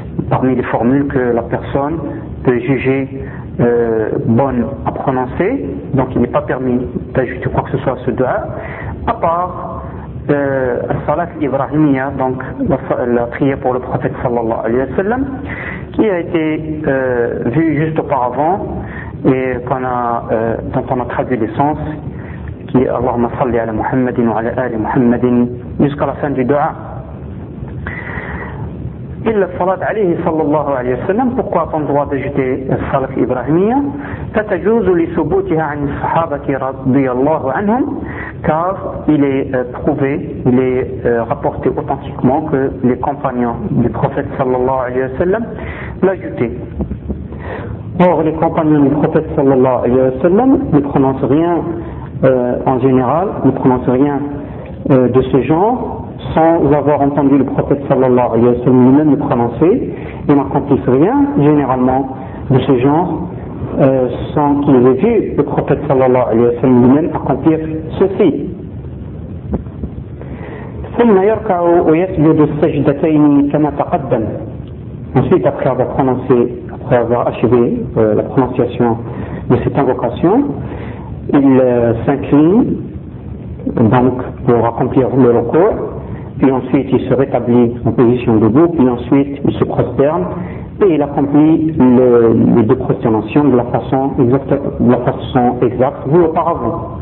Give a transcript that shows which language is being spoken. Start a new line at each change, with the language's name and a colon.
French: parmi les formules que la personne peut juger bonne à prononcer, donc il n'est pas permis d'ajouter quoi que ce soit à ce dua, à part Salat Ibrahimiya, donc la prière pour le prophète
Arabic: sallallahu alayhi wa sallam,
French: qui a été vue juste auparavant et dont on a traduit l'essence, sens, qui est
Arabic: Allahumma salli ala Muhammadin wa ala ali Muhammadin,
French: jusqu'à la fin du dua.
Arabic: إلا الصلاة عليه صلى الله عليه وسلم
French: pourquoi on doit ajouter
Arabic: الصلاة إبراهيمية فتجوز لثبوتها عن الصحابة رضي الله عنهم
French: car il est prouvé il est rapporté authentiquement que les compagnons du prophète
Arabic: صلى الله عليه وسلم
French: l'ajoutaient. Or les compagnons du prophète
Arabic: صلى الله عليه وسلم
French: ne prononcent rien en général ne prononcent rien de ce genre sans avoir entendu le prophète
Arabic: sallallahu alayhi wa sallam
French: lui-même le prononcer, ils n'accomplissent rien généralement de ce genre sans qu'ils aient vu le prophète sallallahu alayhi wa sallam lui-même accomplir ceci.
Arabic: ثم يركع ويسجد السجدتين كما تقدم.
French: Ensuite, après avoir achevé la prononciation de cette invocation, il s'incline donc pour accomplir le recours. Puis ensuite il se rétablit en position debout, puis ensuite il se prosterne et il accomplit les deux prosternations de la façon exacte vu auparavant.